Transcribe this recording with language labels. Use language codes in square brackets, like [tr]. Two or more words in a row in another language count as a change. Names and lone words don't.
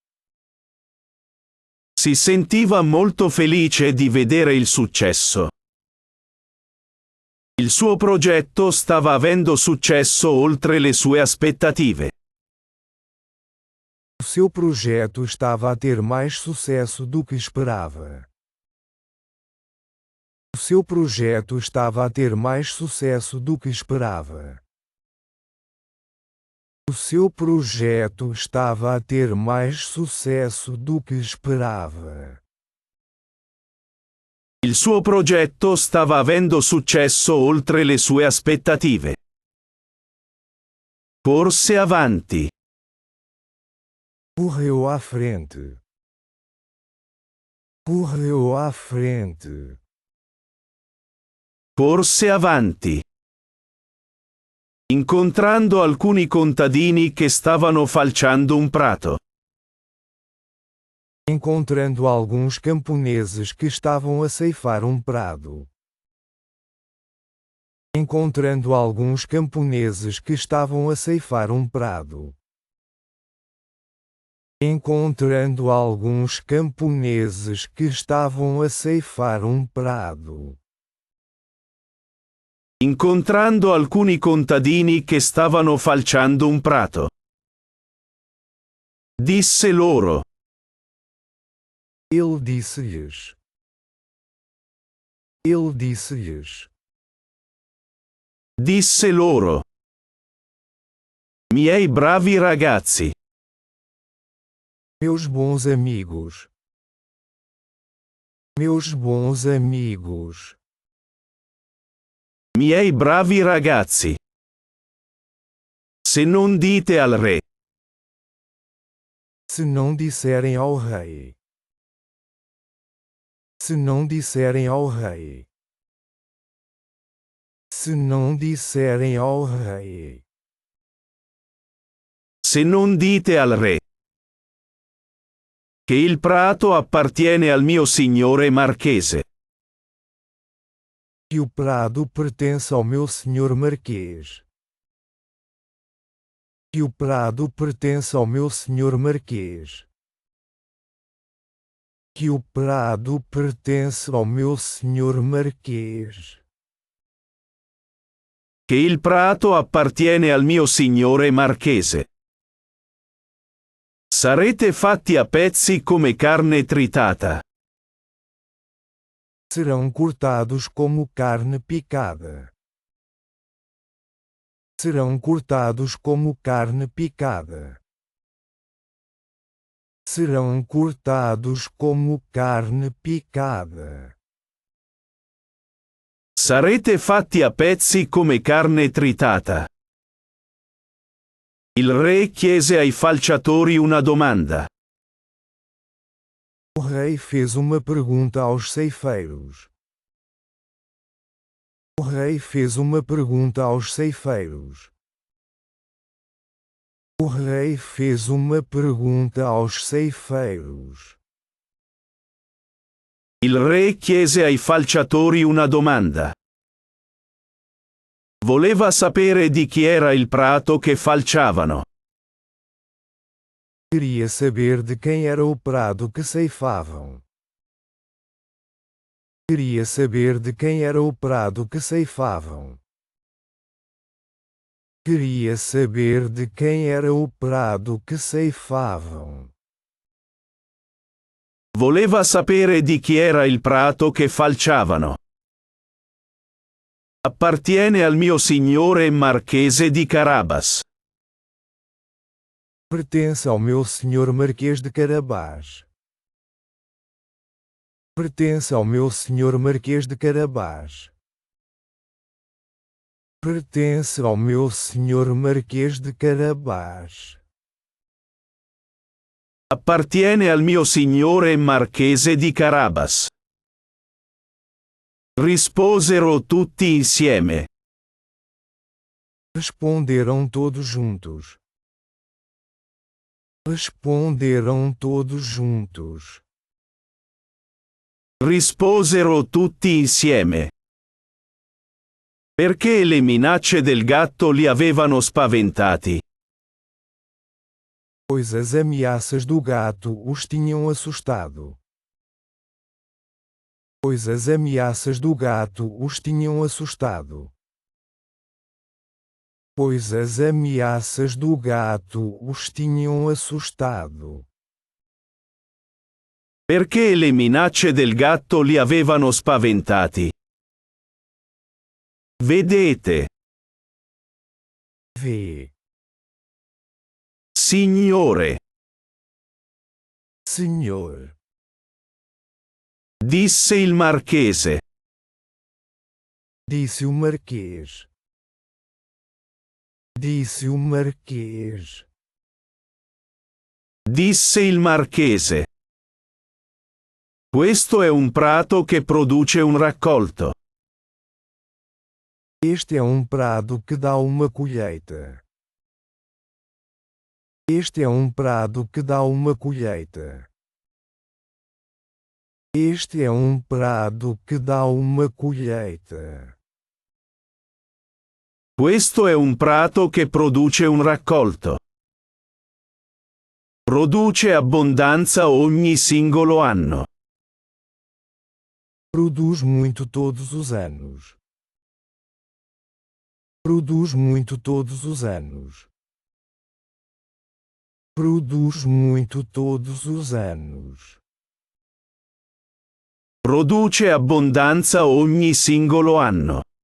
[it] Si sentiva molto felice di vedere il successo. Il suo progetto stava avendo successo oltre le sue aspettative. [pt] O seu projeto estava a ter mais sucesso do que esperava. O seu projeto estava a ter mais sucesso do que esperava. O seu projeto estava a ter mais sucesso do que esperava. [it] Il suo progetto stava avendo successo oltre le sue aspettative. Corse avanti. [pt] Correu à frente. Correu à frente. [it] Corse avanti. Incontrando alcuni contadini che stavano falciando un prato. [pt] Encontrando alguns camponeses que estavam a ceifar um prado. Encontrando alguns camponeses que estavam a ceifar um prado. Encontrando alguns camponeses que estavam a ceifar um prado. [it] Incontrando alcuni contadini che stavano falciando un prato. Disse loro. [pt] Ele disse-lhes. Ele disse-lhes. [it] Disse loro. Miei bravi ragazzi. [pt] Meus bons amigos. Meus bons amigos. [it] Miei bravi ragazzi. Se non dite al re. [pt] Se não disserem ao rei. Se não disserem ao rei. Se não disserem ao rei. [it] Se non dite al re. Che il prato appartiene al mio signore marchese. [pt] Que o prado pertence ao meu senhor marquês. Que o prado pertence ao meu senhor marquês. Que o prado pertence ao meu senhor marquês. [it] Che il prato appartiene al mio signore marchese. Sarete fatti a pezzi come carne tritata. [pt] Serão cortados como carne picada. Serão cortados como carne picada. Serão cortados como carne picada. [it] Sarete fatti a pezzi come carne tritata. Il re chiese ai falciatori una domanda. [pt] O rei fez uma pergunta aos ceifeiros. O rei fez uma pergunta aos ceifeiros. O rei fez uma pergunta aos ceifeiros. [it] Il re chiese ai falciatori una domanda. Voleva sapere di chi era il prato che falciavano. [pt] Queria saber de quem era o prado que ceifavam. Queria saber de quem era o prado que ceifavam. Queria saber de quem era o prado que ceifavam. [it] Voleva sapere di chi era il prato che falciavano. Appartiene al mio signore Marchese di Carabas. [pt] Pertence ao meu senhor Marquês de Carabás. Pertence ao meu senhor Marquês de Carabás. Pertence ao meu senhor Marquês de Carabás. [it] Appartiene al mio signore Marchese di Carabas. Risposero tutti insieme. [pt] Responderam todos juntos. Responderam todos juntos. [it] Risposero tutti insieme. Perché le minacce del gatto li avevano spaventati. [pt] Pois as ameaças do gato os tinham assustado. Pois as ameaças do gato os tinham assustado. Pois as ameaças do gato os tinham assustado. [it] Perché le minacce del gatto li avevano spaventati. Vedete. [pt] Vê. [it] Signore. [pt] Senhor. [it] Disse il marchese. [pt] Disse o Marquês. Disse o Marquês. [it] Disse il marchese. Questo è un prato che produce un raccolto. [pt] Este é um prado que dá uma colheita. Este é um prado que dá uma colheita. Este é um prado que dá uma colheita. [it] Questo è un prato che produce un raccolto. Produce abbondanza ogni singolo anno. [pt] Produz muito todos os anos. Produz muito todos os anos. Produz muito todos os anos. [it] Produce abbondanza ogni singolo anno.